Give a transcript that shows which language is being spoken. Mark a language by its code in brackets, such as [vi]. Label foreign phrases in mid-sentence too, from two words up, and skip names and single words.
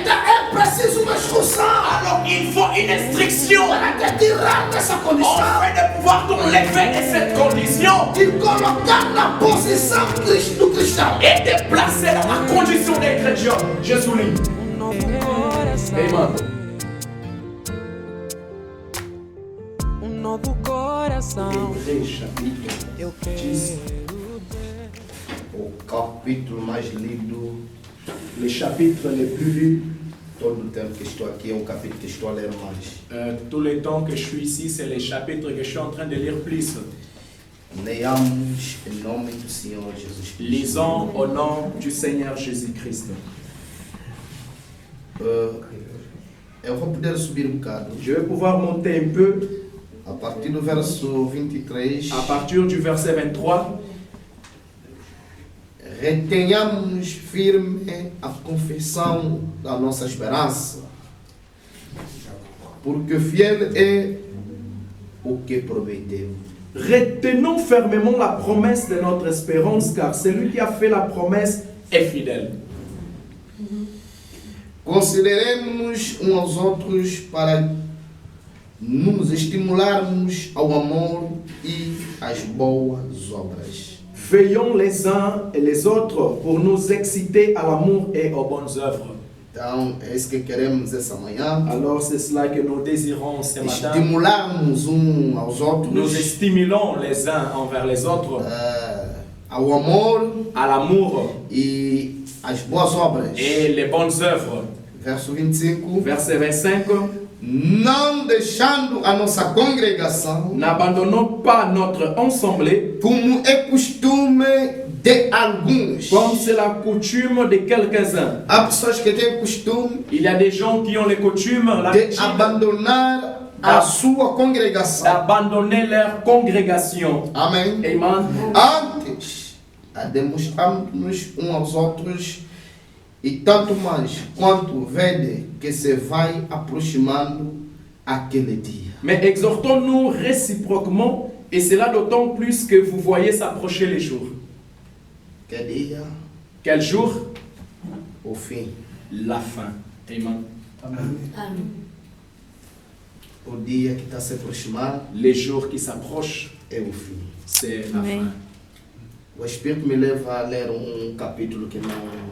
[fr] Alors il faut une instruction afin de pouvoir t'enlever de cette condition et te placer dans la condition des chrétiens. Je souligne. Amen. Hébreux chapitre 10. [pt] O capítulo mais lido, [fr] Les chapitres les plus lus. [pt] todo o tempo que estou aqui é um capítulo que estou a ler mais. [fr] Tout le temps que je suis ici, c'est les chapitres que je suis en train de lire plus. [pt] Leiamos em nome do Senhor Jesus Cristo. [fr] Lisons au nom du Seigneur Jésus-Christ. [pt] Eu vou poder subir um bocado. [fr] Je vais pouvoir monter un peu [pt] A partir do verso 23, [fr] à partir du verset 23. [pt] retenhamos firme a confissão da nossa esperança, porque fiel é o que prometeu. [fr] Retenons fermement la promesse de notre espérance, car celui qui a fait la promesse est fidèle. [pt] Consideremos uns aos outros para nos estimularmos ao amor e às boas obras. [fr] Veillons les uns et les autres pour nous exciter à l'amour et aux bonnes œuvres. [pt] Então, é isso que queremos essa manhã. [fr] Alors c'est cela que nous désirons ce matin. [pt] Estimularmos uns aos outros [fr] Nous stimulons les uns envers les autres [pt] ao amor [fr] à l'amour [pt] e às boas obras. [fr] et les bonnes œuvres. [pt] Verso 25. [fr] Verset 25. [pt] Não deixando a nossa congregação, [fr] N'abandonnons pas notre ensemble [pt] como é costume de alguns. [fr] comme c'est la coutume de quelques-uns. [pt] Há pessoas que têm costume [fr] Il y a des gens qui ont les coutumes, [pt] de [fr] l'habitude [pt] abandonar a sua congregação. [fr] d'abandonner leur congrégation. [pt] Amém. [fr] Amen. [pt] Antes, a demonstrarmos uns aos outros e tanto mais quanto vede que se vai aproximando aquele dia. [fr] Mais exhortons-nous réciproquement, et cela d'autant plus que vous voyez s'approcher les jours. [pt] Que dia? [fr] Quel jour? [pt] O fim. [fr] La fin. Amen. [pt] O dia que está se aproximando [fr] Les jours qui s'approchent, [pt] é o fim. [fr] c'est la Amen. fin. [pt] O Espírito me leva a ler capítulo que não.